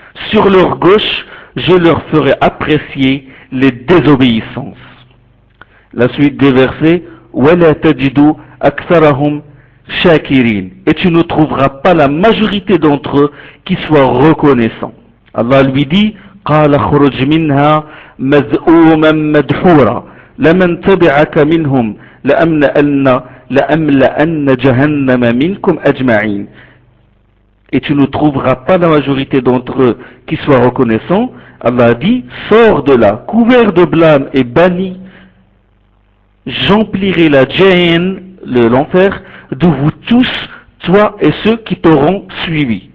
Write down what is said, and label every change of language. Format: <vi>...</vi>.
<fr>Sur leur gauche, je leur ferai apprécier les désobéissances. La suite des versets,</fr> <ar>وَلَا تَجِدُوا أَكْثَرَهُمْ شَاكِرِينَ.</ar> <fr>Et tu ne trouveras pas la majorité d'entre eux qui soient reconnaissants. Allah lui dit,</fr> <ar>قَالَ خُرُجْ مِنْهَا مَذْءُومًا مَدْحُورًا لَمَنْ تَبِعَكَ مِنْهُمْ لَأَمْلَأَنَّ جَهَنَّمَ مِنْكُمْ أَجْمَعِينَ.</ar> <fr>Et tu ne trouveras pas la majorité d'entre eux qui soient reconnaissants. Allah a dit, sors de là, couvert de blâme et banni, j'emplirai la Jahannam, l'enfer, de vous tous, toi et ceux qui t'auront suivi.</fr>